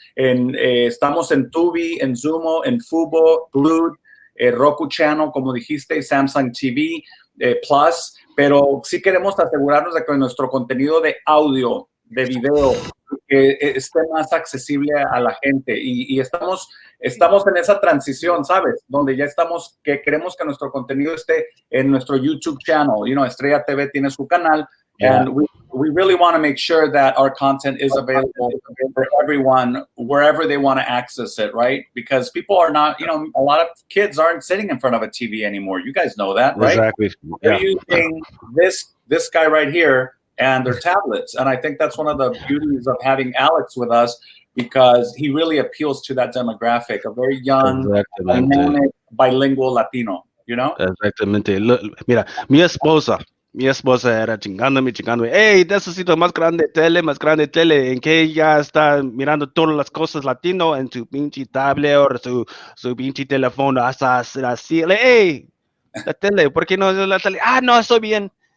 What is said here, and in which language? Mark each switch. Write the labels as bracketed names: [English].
[Spanish] Estamos en Tubi, en Zumo, en Fubo, Blue, Roku Channel, como dijiste, Samsung TV Plus, pero sí queremos asegurarnos de que nuestro contenido de audio, de video, esté más accesible a la gente y estamos en esa transición, ¿sabes? Donde ya que queremos que nuestro contenido esté en nuestro YouTube channel. Estrella TV tiene su canal. [English] And we really want to make sure that our content is available for everyone wherever they want to access it, right? Because people are not, a lot of kids aren't sitting in front of a TV anymore. You guys know that, right? Exactly. They're using this guy right here and their tablets. And I think that's one of the beauties of having Alex with us because he really appeals to that demographic, a very young, dynamic, bilingual Latino, [Spanish] Exactamente. Mira, mi esposa era chingándome, hey, necesito más grande tele, en que ella está mirando todas las cosas latino en su pinche tablet o su pinche teléfono, hasta así, hey, la tele, ¿por qué no la tele? No, estoy bien.